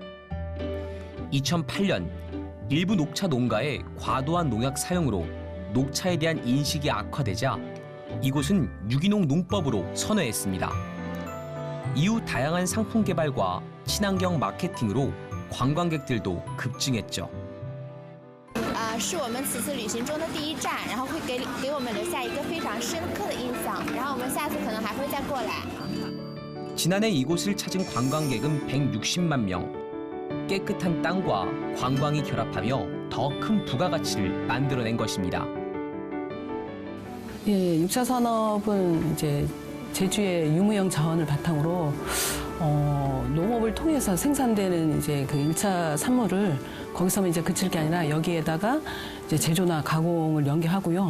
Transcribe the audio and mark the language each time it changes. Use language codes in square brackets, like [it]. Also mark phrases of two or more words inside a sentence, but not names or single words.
[ko] 2008년 일부 녹차 농가의 과도한 농약 사용으로 녹차에 대한 인식이 악화되자 이곳은 유기농 농법으로 선회했습니다. 이후 다양한 상품 개발과 친환경 마케팅으로 관광객들도 급증했죠. [zh] 是我们此次旅行中的第一站，然后会给我们留下一个非常深刻的印象，然后我们下次可能还会再过来。 [ko] 지난해 이곳을 찾은 관광객은 160만 명. 깨끗한 땅과 관광이 결합하며 더 큰 부가가치를 만들어낸 것입니다. 예, 6차 산업은 이제 제주의 유무형 자원을 바탕으로 농업을 통해서 생산되는 이제 그 1차 산물을 거기서만 이제 그칠 게 아니라 여기에다가 이제 제조나 가공을 연계하고요.